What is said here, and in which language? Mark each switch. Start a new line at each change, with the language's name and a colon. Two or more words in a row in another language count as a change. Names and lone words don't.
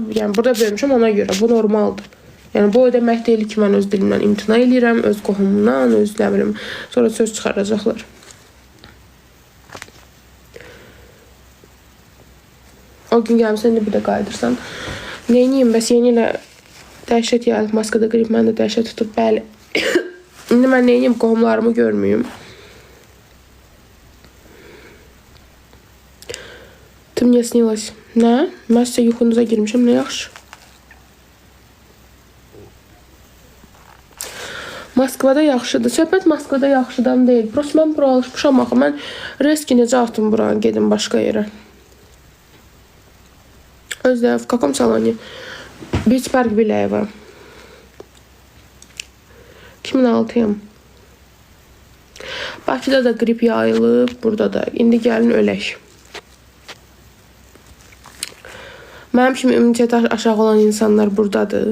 Azerbaijani: Yəni, burada böyümüşəm ona görə, bu normaldır. Yəni, bu o demək deyil ki, mən öz dilimdən imtina edirəm, öz qohumumdan, öz nə bilim, sonra söz çıxaracaqlar. O gün gəlmişsən, indi bir də qayıdırsan. Neyniyim, bəs yeni ilə dəhşət yayılıb, Moskvada qrip mən də dəhşət tutub, bəli. İndi mən neyniyim, qohumlarımı görməyim.
Russian: Ты мне снилась.
Azerbaijani: Nə? Mən sizə yuxunuza girmişəm, nə yaxşı. Moskvada yaxşıdır. Söhbət Moskvada yaxşıdan deyil. Prosto mən bura alışmışam axı. Mən reski necə atım bura, gedim başqa yerə. Özdə,
Russian: в каком салоне?
Azerbaijani: Beach Park Bilayeva. 2006-yım. Bakıda da qrip yayılıb, burada da. İndi gəlin ölək. Mənim kimi immunitet aşağı olan insanlar buradadır.